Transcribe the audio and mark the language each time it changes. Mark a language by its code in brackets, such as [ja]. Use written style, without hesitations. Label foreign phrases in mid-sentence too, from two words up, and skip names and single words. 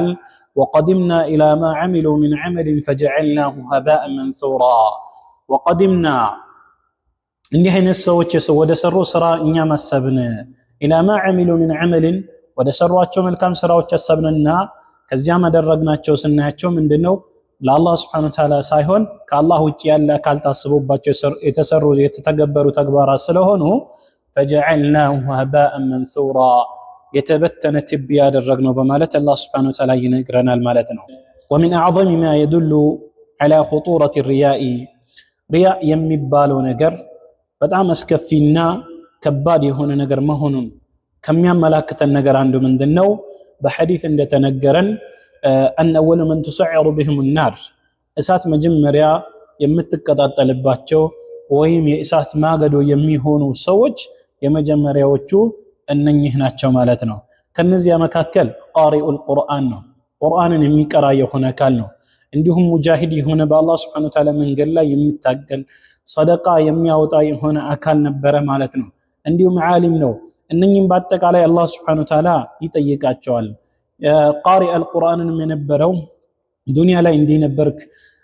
[ar] وقدمنا إلى ما عملوا من عمل فجعلناه هباء منثورا وقدمنا [am] እንዲህ አይነት ሰዎች ወደ ሰሩ ስራ እኛ ማሰብን [ar] إلى ما عملوا من عمل [am] ወደ ሰሯቸው መልካም ስራዎች አሰብንና ከዚያም አደረግናቸው ስናያቸው ምንድነው ለአላህ [ar] سبحانه و [am] Ta'ala ሳይሆን ከአላህ ውጪ ያለ አካል ታስቦባቸው የተሰሩ የተተገበሩ ተግባራት ስለሆኑ [ar] فجعلناه هباء منثورا [am] የተበተነ ትቢያ ያደረግነው በማለት አላህ [ar] سبحانه وتعالى [am] ይነግረናል ማለት ነው። [ar] ومن أعظم ما يدل على خطورة الرياء رياء [am] የሚባለው ነገር በጣም አስከፊና ከባድ የሆነ ነገር መሆኑን ከሚያመላክተን ነገር አንዱ ምንድነው? በሐዲስ እንደተነገረን [ar] أن أول من تسعر بهم النار [am] እሳት መጀመሪያ የምትቀጣጠልባቸው ወይም የእሳት ማገዶ የሚሆኑ ሰዎች የመጀመሪያዎቹ እነኚህ ናቸው ማለት ነው። ከነዚያ መካከል [ar] قارئ القرآن [am] ነው። ቁርአንን የሚቀራ የሆነ አካል ነው። እንዲሁም ሙጃሂድ የሆነ በአላህ [ar] سبحانه وتعالى [am] መንገድ ላይ የሚታገል ሰደቃ የሚያወጣ የሆነ አካል ነበረ ማለት ነው። እንዲሁም ዓሊም ነው። እነኚህም በአጠቃላይ አላህ [ar] سبحانه وتعالى [am] ይጠይቃቸዋል። [ar] قارئ القرآن [am] የነበረው ዱንያ ላይ እንዲህ ነበርክ